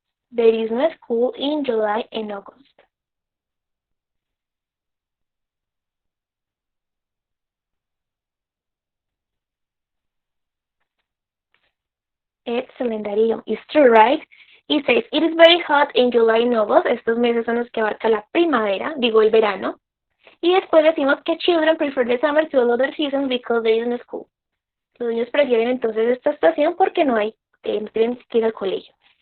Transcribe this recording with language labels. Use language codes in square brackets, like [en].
[en] There is no school in July and August. Excellent, Darío. It's true, right? It says, it is very hot in July and August. [es] Estos meses son los que abarca la primavera, digo el verano. Y después decimos que [en] children prefer the summer to all other seasons because there is no school. [es] Los niños prefieren entonces esta estación porque no hay, no tienen que ir al colegio.